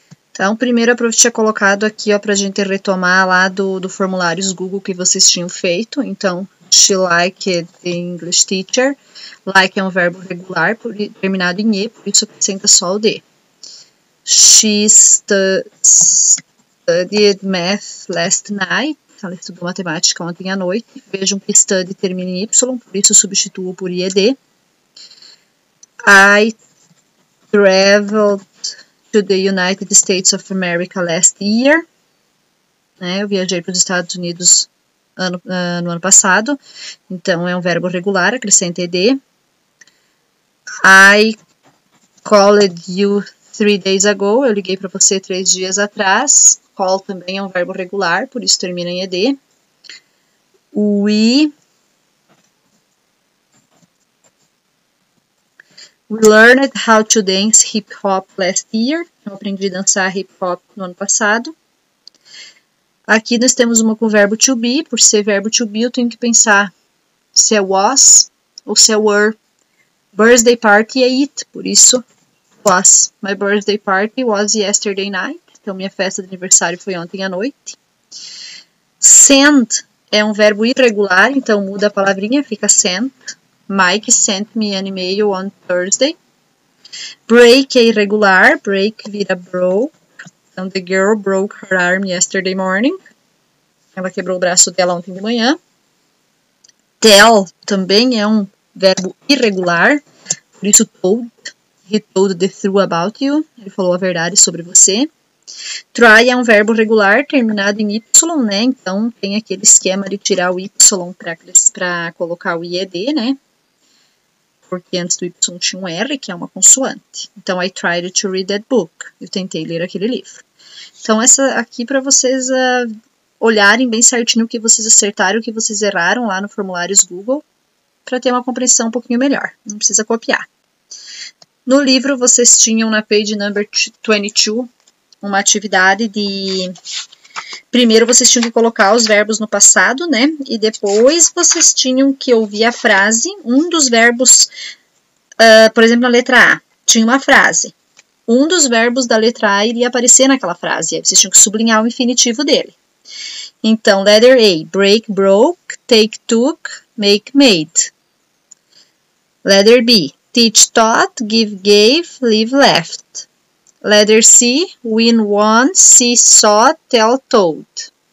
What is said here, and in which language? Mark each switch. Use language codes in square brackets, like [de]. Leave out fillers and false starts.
[pt] Então, primeiro a prof tinha colocado aqui, ó, pra gente retomar lá do formulários Google que vocês tinham feito. Então, [en] she liked the English teacher. [pt] Like é um verbo regular, terminado em E, por isso acrescenta só o D. [en] She studied math last night. [pt] Ela estudou matemática ontem à noite. Vejam que study termina em Y, por isso substituo por IED. [en] I traveled to the United States of America last year. [pt] Né, eu viajei para os Estados Unidos no ano passado. Então, é um verbo regular, acrescenta ED. [en] I called you 3 days ago. [pt] Eu liguei para você 3 dias atrás. Call também é um verbo regular, por isso termina em ED. [en] We learned how to dance hip hop last year. [pt] Eu aprendi a dançar hip hop no ano passado. Aqui nós temos uma com o verbo to be. Por ser verbo to be, eu tenho que pensar se é was ou se é were. Birthday party é it, por isso was. [en] My birthday party was yesterday night. [pt] Então, minha festa de aniversário foi ontem à noite. Send é um verbo irregular, então muda a palavrinha, fica sent. [en] Mike sent me an email on Thursday. Break [pt] é irregular, [en] break [pt] vira [en] broke. [pt] Então, [en] the girl broke her arm yesterday morning. [pt] Ela quebrou o braço dela ontem de manhã. Tell também é um verbo irregular, por isso told. [en] He told the truth about you. [pt] Ele falou a verdade sobre você. Try é um verbo regular terminado em Y, né? Então, tem aquele esquema de tirar o Y para colocar o IED, né? Porque antes do Y tinha um R, que é uma consoante. Então, [en] I tried to read that book. [pt] Eu tentei ler aquele livro. Então, essa aqui para vocês olharem bem certinho o que vocês acertaram, o que vocês erraram lá no formulários Google, para ter uma compreensão um pouquinho melhor. Não precisa copiar. No livro, vocês tinham na page number 22, uma atividade de... Primeiro, vocês tinham que colocar os verbos no passado, né? E depois, vocês tinham que ouvir a frase. Um dos verbos, por exemplo, na letra A, tinha uma frase. Um dos verbos da letra A iria aparecer naquela frase. Aí vocês tinham que sublinhar o infinitivo dele. Então, [en] letter A, break, broke, take, took, make, made. Letter B, teach, taught, give, gave, leave, left. Letter C, win, won, see, saw, tell, told.